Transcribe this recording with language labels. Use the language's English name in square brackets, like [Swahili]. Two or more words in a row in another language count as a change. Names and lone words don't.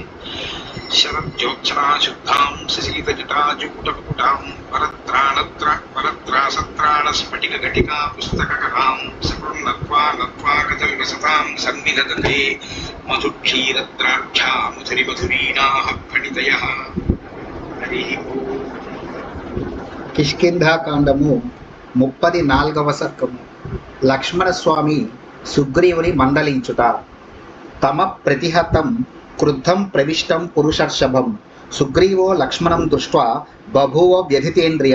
[Sanskrit] शरज्योत्सनाशुद्धां सशीतजटाजुकुटकुटां वरत्रासत्राणस्फटिकघटिका पुस्तककलां सकृन्नत्वा नत्वा गजविवसतां सन्निधदते मधुक्षीरद्राक्षा मधुरिमधुरीणाः फणितयः। हरि ओम्। [Telugu] కిష్కింధాకాండము 34వ సర్గము. లక్ష్మణస్వామి సుగ్రీవుని మందలించుట. [Sanskrit] తమ ప్రతిహతం క్రుద్ధం ప్రవిష్టం పురుషర్షభం సుగ్రీవో లక్ష్మణం దృష్ట్వా బభూవ వ్యధితేంద్రియః.